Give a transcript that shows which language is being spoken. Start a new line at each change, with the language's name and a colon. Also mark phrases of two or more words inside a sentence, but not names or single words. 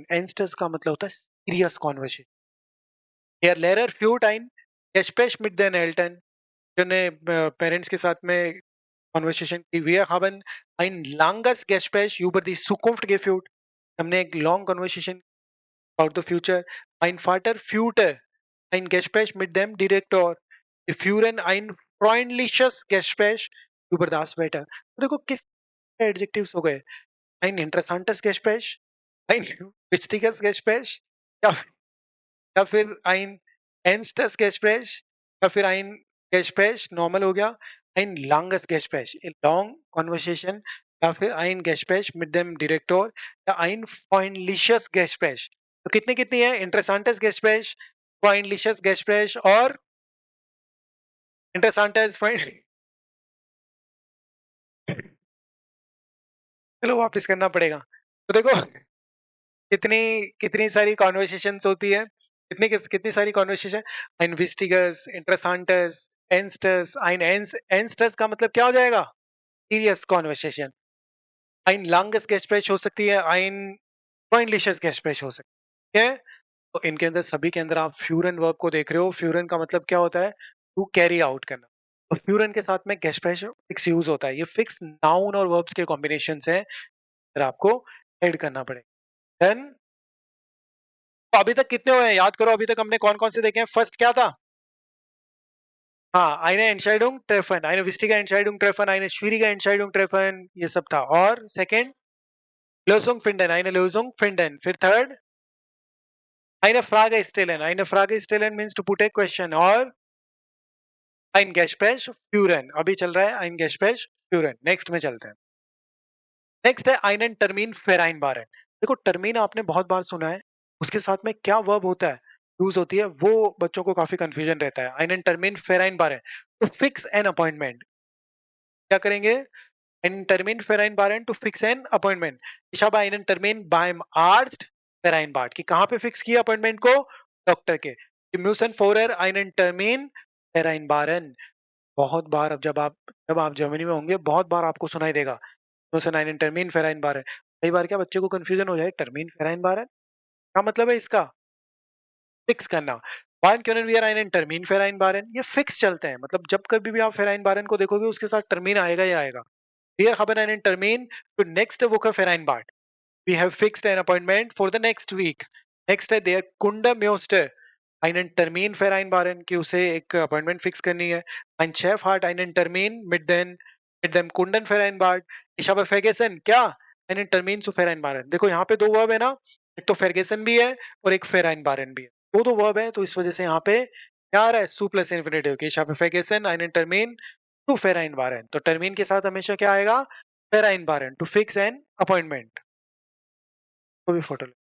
Hindi: Ernstes का मतलब होता है
English: serious conversation.
German: Der Lehrer führt ein Gespräch mit den Eltern।
Hindi: ने पेरेंट्स के साथ में कॉन्वर्सेशन की।
German: Wir haben ein langes Gespräch über die Zukunft geführt।
Hindi: हमने एक
English: long conversation about the future।
German: Mein Vater führte ein Gespräch mit dem Direktor। Wir führen ein freundliches Gespräch über das Wetter।
Hindi: तो देखो किस एडजेक्टिव्स हो गए।
German: Ein interessantes Gespräch, ein wichtiges Gespräch,
Hindi: या या फिर
German: ein ernstes Gespräch,
Hindi: या फिर
German: ein Gespräch
Hindi: नॉर्मल हो गया,
German: ein langes Gespräch,
English: a long conversation,
Hindi: या फिर
German: ein Gespräch mit dem Direktor, या ein freundliches Gespräch।
Hindi: तो कितनी कितनी है,
German: interessantes Gespräch, freundliches Gespräch और interessantes freund।
Hindi: चलो वापस करना पड़ेगा। तो देखो कितनी कितनी सारी कॉन्वर्सेशंस होती है, कितनी सारी कॉन्वर्सेशन।
German: ein wichtiges, interessantes, ernstes, ein ernstes
Hindi: का मतलब क्या हो जाएगा,
English: serious conversation.
German: ein langes Gespräch
Hindi: हो सकती है,
German: ein freundliches Gespräch
Hindi: हो सकती है। तो इनके अंदर सभी के अंदर आप फ्यूरन वर्ब को देख रहे हो। फ्यूरन का मतलब क्या होता है,
English: to carry out
Hindi: करना। तो फ्यूरन के साथ में गेस्प्रेश फिक्स यूज होता है। ये
English: fix noun
Hindi: और वर्ब्स के कॉम्बिनेशन है, फिर आपको ऐड करना पड़ेगा। देन तो अभी तक कितने हुए हैं याद करो, अभी तक हमने कौन कौन से देखे हैं। फर्स्ट क्या था, हाँ
German: eine Entscheidung treffen, eine wichtige Entscheidung treffen, eine schwierige Entscheidung treffen,
Hindi: ये सब था।
German: और सेकंड Lösung finden, eine Lösung finden। फिर थर्ड eine Frage stellen, eine Frage stellen
English: means to put a question।
German: और ein Gespräch führen,
Hindi: अभी चल रहा है
German: ein Gespräch führen।
Hindi: नेक्स्ट में चलते हैं।
German: नेक्स्ट है einen Termin vereinbaren।
Hindi: देखो टर्मीन आपने बहुत बार सुना है, उसके साथ में क्या वर्ब होता है, यूज होती है, वो बच्चों को काफी कंफ्यूजन रहता है।
German: einen Termin vereinbaren,
English: to fix an appointment।
Hindi: क्या करेंगे,
German: einen Termin vereinbaren
English: to fix an appointment।
German: ich habe einen Termin beim Arzt vereinbart,
Hindi: कि कहाँ पे फिक्स किया अपॉइंटमेंट को, डॉक्टर के।
German: wir müssen vorher einen Termin vereinbaren।
Hindi: बहुत बार अब जब आप जर्मनी में होंगे बहुत बार आपको सुनाई देगा
German: müssen einen Termin vereinbaren।
Hindi: कई बार क्या बच्चे को कंफ्यूजन हो जाए, टर्मीन vereinbaren क्या मतलब है इसका, फिक्स करना।
German: Wann können wir einen Termin vereinbaren,
Hindi: ये फिक्स चलते हैं, मतलब जब कभी भी आप vereinbaren को देखोगे उसके साथ टर्मीन आएगा ही आएगा।
German: Wir haben einen Termin für nächste Woche vereinbart।
English: We have fixed an appointment for the next week।
German: Next है der Kunde möchte einen Termin vereinbaren,
Hindi: कि उसे एक
English: appointment fix
Hindi: करनी है।
German: Mein Chef hat einen Termin mit dem Kunden vereinbart। Ich habe vergessen क्या, einen Termin zu vereinbaren।
Hindi: देखो यहाँ पे दो वर्ब है ना, एक तो vergessen भी है और एक vereinbaren भी है। दो वर्ब है, तो इस वजह से यहाँ पे क्या आ रहा है, सु
English: plus infinitive,
Hindi: कि
German: ich habe vergessen einen Termin zu vereinbaren।
Hindi: तो टर्मीन के साथ हमेशा क्या आएगा,
German: vereinbaren,
English: to fix an appointment।
Hindi: तो भी फोटो